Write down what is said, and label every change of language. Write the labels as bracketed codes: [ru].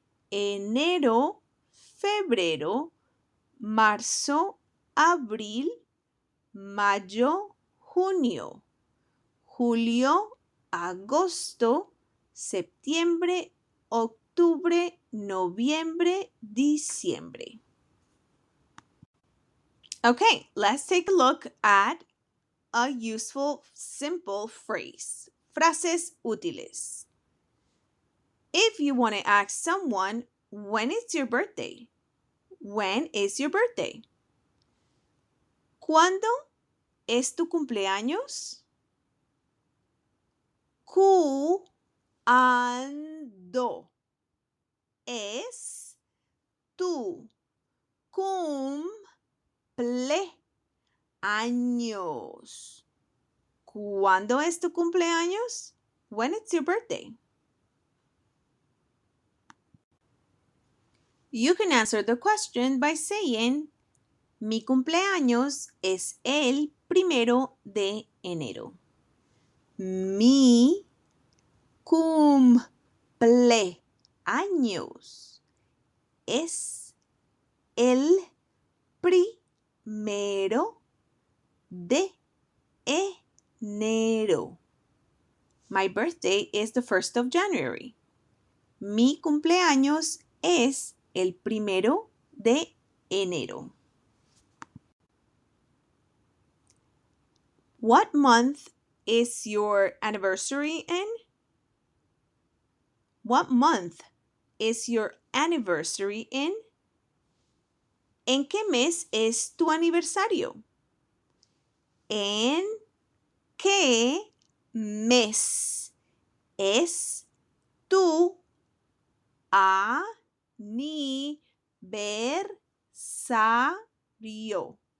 [es] Enero, febrero, marzo, abril, mayo, junio, julio, agosto, septiembre, octubre, noviembre, diciembre. [en] Okay, let's take a look at a useful, simple phrase. [es] Frases útiles. [en] If you want to ask someone, when is your birthday? When is your birthday? [es] ¿Cuándo es tu cumpleaños? ¿Cuándo es tu cumpleaños? ¿Cuándo es tu cumpleaños? [en] When is your birthday? You can answer the question by saying, [es] mi cumpleaños es el 1 de enero. Mi cumpleaños es el 1 de enero. [en] My birthday is the 1st of January. [es] Mi cumpleaños es el 1 de enero. [en] What month is your anniversary in? What month is your anniversary in? [es] ¿En qué mes es tu aniversario? ¿En qué mes es tu aniversario?